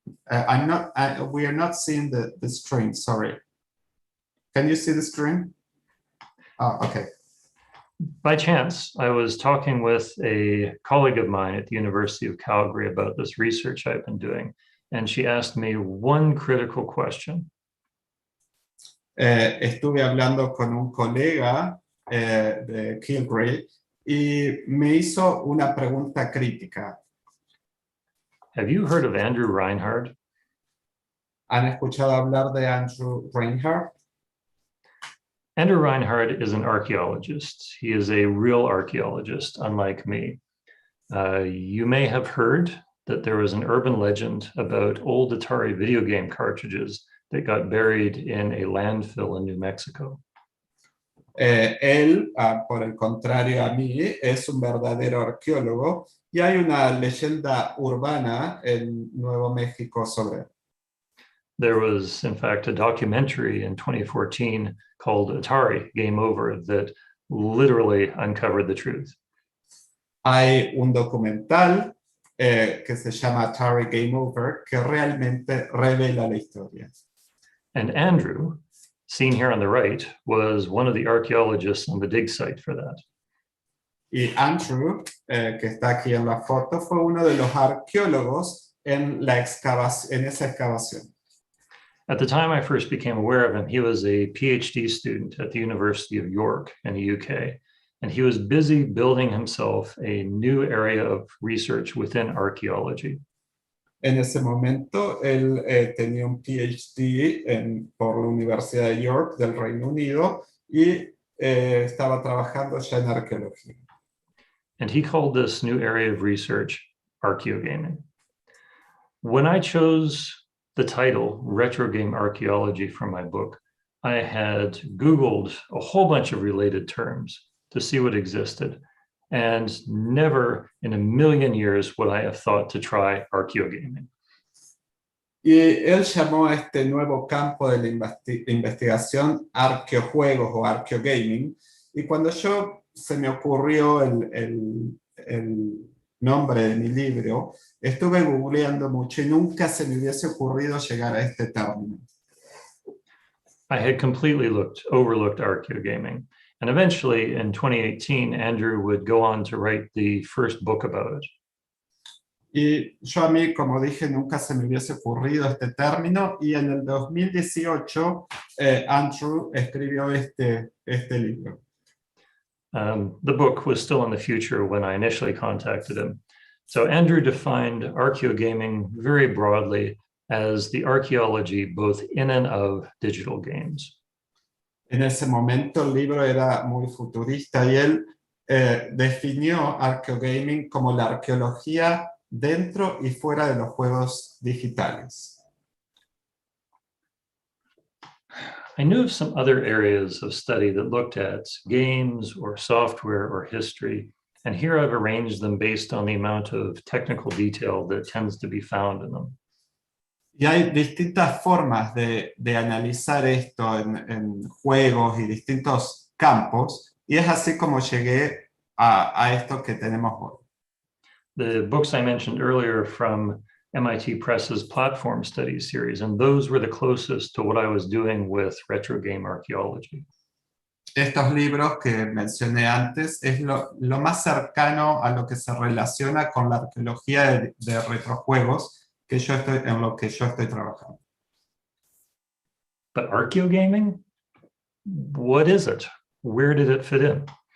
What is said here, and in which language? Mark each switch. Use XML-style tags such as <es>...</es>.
<en>We are not seeing the screen, sorry. Can you see the screen? Oh, okay. By chance, I was talking with a colleague of mine at the University of Calgary about this research I've been doing, and she asked me one critical question.</en> <es>Estuve hablando con un colega de Calgary y me hizo una pregunta crítica.</es> <en>Have you heard of Andrew Reinhard?</en> <es>¿Han escuchado hablar de Andrew Reinhardt?</es> <en>Andrew Reinhardt is an archaeologist. He is a real archaeologist, unlike me. You may have heard that there was an urban legend about old Atari video game cartridges that got buried in a landfill in New Mexico.</en> <es>Él, por el contrario a mí, es un verdadero arqueólogo y hay una leyenda urbana en Nuevo México sobre él.</es> <en>There was, in fact, a documentary in 2014 called Atari, Game Over, that literally uncovered the truth.</en> <es>Hay un documental que se llama Atari Game Over que realmente revela la historia.</es> <en>And Andrew, seen here on the right, was one of the archaeologists on the dig site for that.</en> <es>Y Andrew, que está aquí en la foto, fue uno de los arqueólogos en esa excavación.</es> <en>At the time I first became aware of him, he was a PhD student at the University of York in the UK, and he was busy building himself a new area of research within archaeology.</en> <es>En ese momento, él tenía un PhD por la Universidad de York del Reino Unido y estaba trabajando ya en arqueología.</es> <en>And he called this new area of research archaeogaming. When I chose the title Retro Game Archaeology for my book, I had Googled a whole bunch of related terms to see what existed. And never in a million years would I have thought to try archaeogaming.</en> <es>Y él llamó a este nuevo campo de la investigación arqueojuegos o arqueogaming. Y cuando se me ocurrió el nombre de mi libro, estuve googleando mucho y nunca se me hubiese ocurrido llegar a este término.</es> <en>I had completely overlooked archaeogaming. And eventually, in 2018, Andrew would go on to write the first book about it.</en> <es>Y yo a mí, como dije, nunca se me hubiese ocurrido este término, y en el 2018 Andrew escribió este libro.</es> <en>The book was still in the future when I initially contacted him. So Andrew defined archaeogaming very broadly as the archaeology both in and of digital games.</en> <es>En ese momento el libro era muy futurista y él definió</es> <en>archaeogaming</en> <es>como la arqueología dentro y fuera de los juegos digitales.</es> <en>I knew of some other areas of study that looked at games or software or history, and here I've arranged them based on the amount of technical detail that tends to be found in them.</en> <es>Y hay distintas formas de analizar esto en juegos y distintos campos, y es así como llegué a esto que tenemos hoy.</es> <en>The books I mentioned earlier from MIT Press's Platform Studies series, and those were the closest to what I was doing with retro game archaeology.</en> <es>Estos libros que mencioné antes es lo más cercano a lo que se relaciona con la arqueología de retrojuegos en lo que yo estoy trabajando.</es> <en>But archaeogaming? What is it? Where did it fit in?</en>